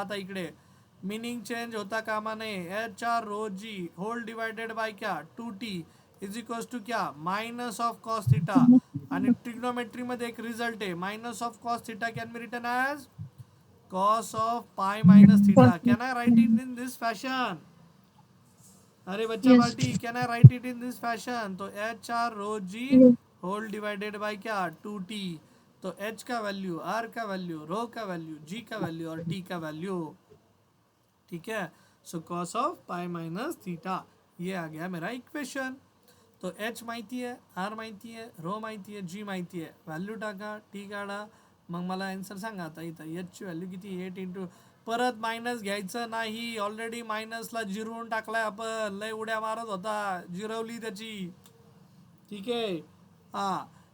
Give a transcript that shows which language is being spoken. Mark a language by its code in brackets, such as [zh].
[mr] आता इकडे meaning change होता कामा नये. HRρg [hi] होल डिवायडेड बाय क्या [mr] 2t = क्या -cos θ. आणि ट्रिग्नोमेट्री मध्ये एक रिझल्ट आहे -cos θ [en] Can be written as cos of pi minus theta. Can I write it in this fashion? [hi] अरे बच्चा party, [en] can I write it in this fashion? [hi] तो HRρg whole divided by क्या 2t. तो H का value, R का value, रो का value, G का value और T का वैल्यू, ठीक है. सो cos of pi minus theta ये आ गया मेरा इक्वेशन. [mr] तो H माहिती आहे, R माहिती आहे, रो माहिती आहे, G माहिती आहे. व्हॅल्यू टाका, T काढा. मग मला आन्सर सांगा. आता इथं H ची व्हॅल्यू किती, 8 × परत मायनस घ्यायचं नाही. ऑलरेडी मायनसला जिरवून टाकलाय आपण. लय उड्या मारत होता, जिरवली त्याची, ठीक आहे. हां,